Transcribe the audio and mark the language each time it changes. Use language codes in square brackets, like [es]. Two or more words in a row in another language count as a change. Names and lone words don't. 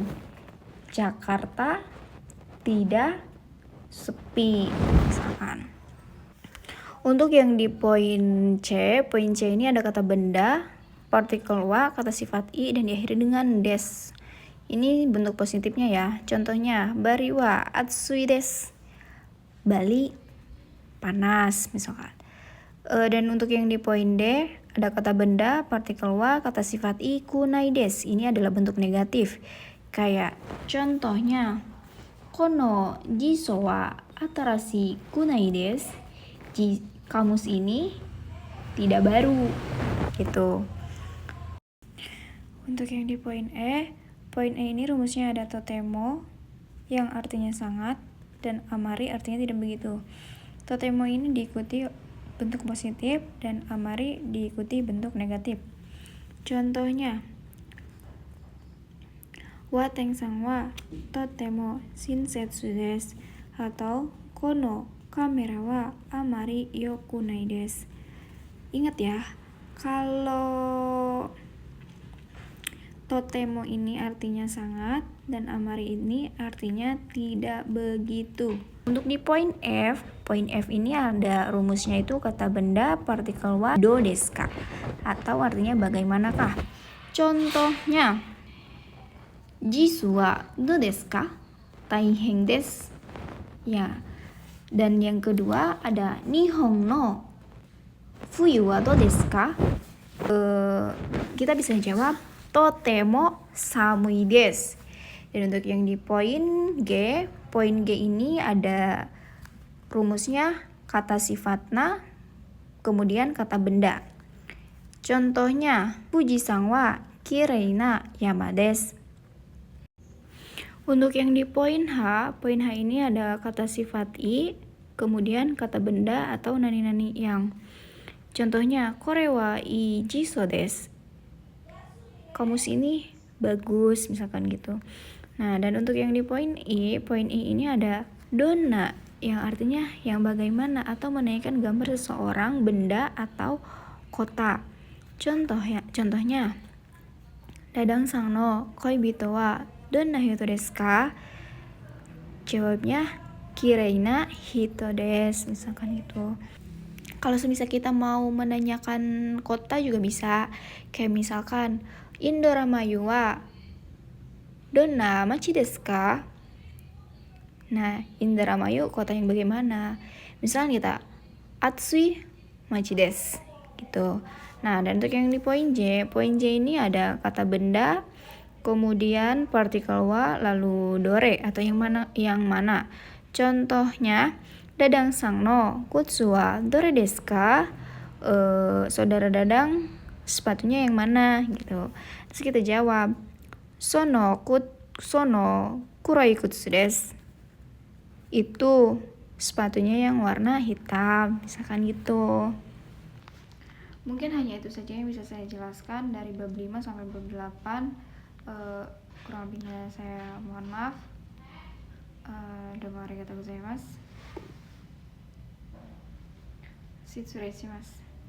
[id] Jakarta tidak sepi, misalkan. Untuk yang di poin C ini ada kata benda, partikel wa, kata sifat i, dan diakhiri dengan des. Ini bentuk positifnya ya. [ja] Contohnya, バリは暑いです. [id] Bali panas, misalkan. Dan untuk yang di poin D, ada kata benda, partikel wa, kata sifat i, [ja] くないです. [id] Ini adalah bentuk negatif. Kayak contohnya, [ja] この辞書は新しくないです. [id] Kamus ini tidak baru. Gitu. Untuk yang di poin E ini rumusnya ada totemo yang artinya sangat dan amari artinya tidak begitu. Totemo ini diikuti bentuk positif dan amari diikuti bentuk negatif. Contohnya, [ja] ワテンさんはとても親切です, atau このカメラはあまりよくないです. [id] Ingat ya, kalau totemo ini artinya sangat dan amari ini artinya tidak begitu. Untuk di poin F ini ada rumusnya itu kata benda, partikel [ja] はどうですか, [id] atau artinya bagaimanakah. [ja] Contohnya, 辞書はどうですか? 大変です. [id] Ya. Dan yang kedua ada [ja] 日本の冬はどうですか? [id] Kita bisa jawab [ja] とても寒いです. [id] Dan untuk yang di poin G ini ada rumusnya kata sifatna, kemudian kata benda. Contohnya, [ja] 富士山はきれいな山です. [id] Untuk yang di poin H ini ada kata sifat i, kemudian kata benda atau nani-nani yang. Contohnya, [ja] これはいい辞書です. [id] Kamus ini bagus, misalkan gitu. Nah, dan untuk yang di poin I ini ada donna, yang artinya yang bagaimana atau menaikkan gambar seseorang, benda, atau kota. [ja] Contohnya, ダダンさんの恋人はどんな人ですか? Jawabnya, きれいな人です, [id] misalkan gitu. Kalau semisal kita mau menanyakan kota juga bisa. [ja] Kayak misalkan, インドラマユはどんな町ですか? [id] Nah, Indramayu kota yang bagaimana? Misalnya kita, [ja] 暑い町です, [id] gitu. Nah, dan untuk yang di poin J ini ada kata benda, kemudian partikel wa, lalu dore atau yang mana. Contohnya, [ja] ダダンさんの靴はどれですか? [id] Saudara Dadang sepatunya yang mana gitu. Terus kita jawab, [ja] その黒い靴です. [id] Itu sepatunya yang warna hitam, misalkan gitu. Mungkin hanya itu saja yang bisa saya jelaskan dari bab 5 sampai bab 8. Kurang lebihnya saya mohon maaf. [ja] どうもありがとうございます. 失礼します.